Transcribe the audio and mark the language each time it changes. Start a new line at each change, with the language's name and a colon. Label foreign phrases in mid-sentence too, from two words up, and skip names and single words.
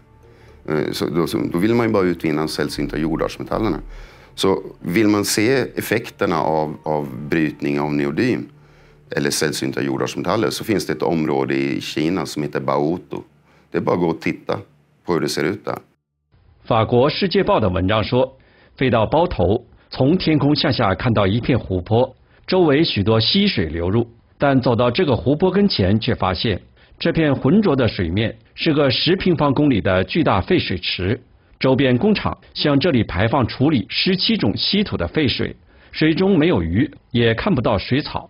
Swedish: Då vill man ju bara utvinna de sällsynta jordartsmetallerna. Så vill man se effekterna av brytning av neodym eller sällsynta jordartsmetaller så finns det ett område i Kina som heter Baotou. Det är bara att gå och titta på hur det ser ut där.
Chinese: 法国世界报的文章说，飞到包头，从天空向下看到一片湖泊，周围许多溪水流入，但走到这个湖泊跟前，却发现这片浑浊的水面是个10平方公里的巨大废水池，周边工厂向这里排放处理17种稀土的废水，水中没有鱼，也看不到水草。